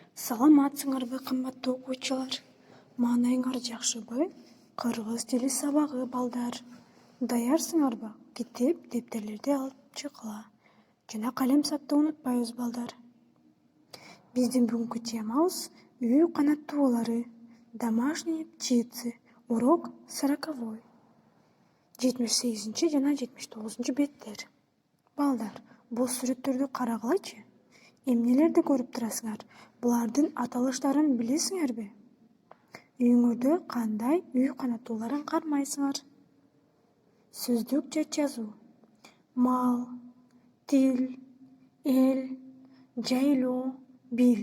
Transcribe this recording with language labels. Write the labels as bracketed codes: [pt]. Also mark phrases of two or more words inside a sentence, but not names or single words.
[ky] Саламатсыңарбы, кымбаттуу окуучулар. Маанайыңар жакшыбы? Кыргыз тили сабагы балдар. Даярсыңарбы? Китеп, дептерлерди алып чыккыла. Жана калем сапты унутпайбыз балдар. Биздин бүгүнкү темабыз үй канаттуулары. [ru] Домашние птицы. Урок 40. [ky] 78 жана 79 беттер. Балдар, бул сүрөттөрдү карагылачы. Эмнелерди көрүп турасыңар? Булардын аталыштарын билесиңерби? Үйүңөрдө кандай үй канаттууларын кармайсыңар? Сөздүк же жазуу? Мал, тил, эл, жайлоо, бил.